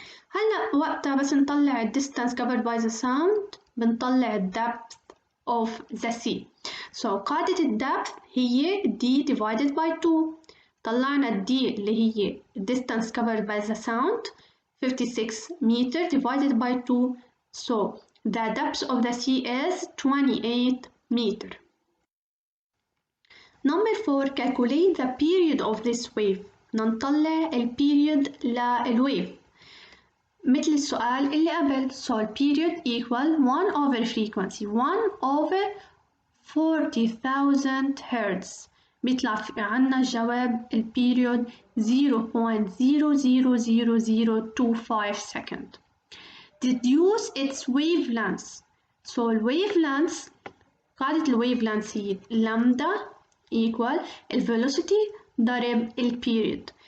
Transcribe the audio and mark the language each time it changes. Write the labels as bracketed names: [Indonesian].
[Arabic] هلا وقتها بس نطلع [English] ال distance covered by the sound بنطلع ال depth of the sea. So قاعدة ال depth هي d divided by 2. [Arabic] طلعنا [English] ال d اللي هي distance covered by the sound 56 meter divided by 2. So the depth of the sea is 28 meter. Number 4. Calculate the period of this wave. [Arabic] نطلع ال period للwave مثل السؤال اللي قبل. [English] So period equal 1 over frequency 1 over 40,000 Hz. [Arabic] بيطلع في عنا الجواب ال period 0.000025 second. [English] Deduce its wavelength. So ال wavelength قاعدة ال wavelength هي lambda equal ال velocity ضرب ال period.